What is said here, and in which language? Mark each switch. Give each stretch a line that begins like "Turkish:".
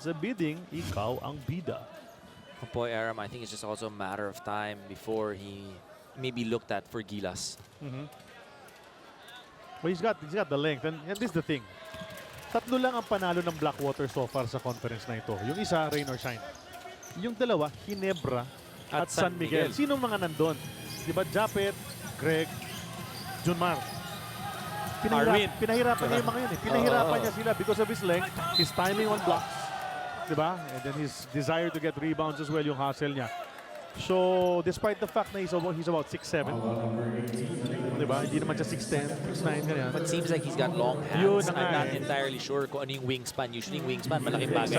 Filipino: Sa bidding, ikaw ang bida.
English: Boy Aram, I think it's just also a matter of time before he maybe looked at for Gilas. But he's got the length, and this is the thing.
Filipino: Tatlo lang ang panalo ng Blackwater so far sa conference na ito. Yung isa, rain or shine. Yung dalawa, Ginebra at San Miguel. Sino mga nandun? Diba, Japet, Greg, Junmar. Pinahirapan niya yung mga yun eh. Pinahirapan niya sila
English: because of his length, his timing on blocks. Diba? And then his desire to get rebounds as well,
Filipino: yung hustle niya.
English: So, despite the fact na he's about 6'7", diba?
Filipino: Hindi naman siya 6'10", 6'9", ganyan.
English: But seems like he's got long hands. I'm not entirely sure
Filipino: kung ano yung wingspan. Usually yung wingspan, malaking bagay